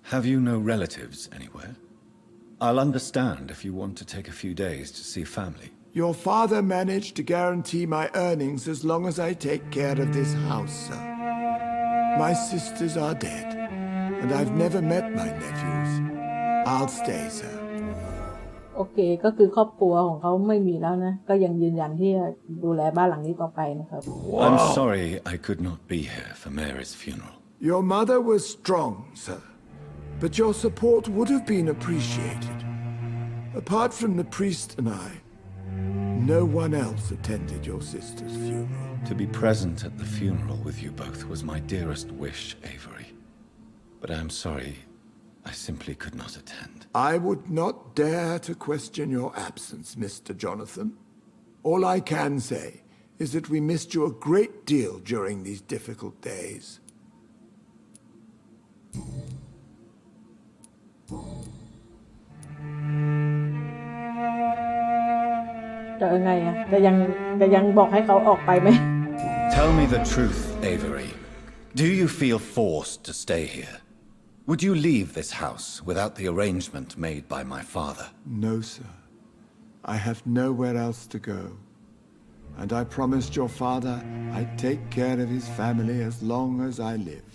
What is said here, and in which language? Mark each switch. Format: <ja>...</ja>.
<en>Have you no relatives anywhere? I'll understand if you want to take a few days to see family. Your father managed to guarantee my earnings as long as I take care of this house, sir. My sisters are dead, and I've never met my nephews. I'll stay, sir.</en> <th>โอเคก็คือครอบครัวของเขาไม่มีแล้วนะก็ยังยืนยันที่จะดูแลบ้านหลังนี้ต่อไปนะครับ</th> <en>I'm sorry I could not be here for Mary's funeral. Your mother was strong, sir, but your support would have been appreciated. Apart from the priest and I, no one else attended your sister's funeral. To be present at the funeral with you both was my dearest wish, Avery. But I am sorry, I simply could not attend. I would not dare to question your absence, Mr. Jonathan. All I can say is that we missed you a great deal during these difficult days.</en> <th>จะยังไงอ่ะจะยังบอกให้เขาออกไปไหม</th> <en>Tell me the truth, Avery. Do you feel forced to stay here? Would you leave this house without the arrangement made by my father? No, sir. I have nowhere else to go. And I promised your father I'd take care of his family as long as I live.</en>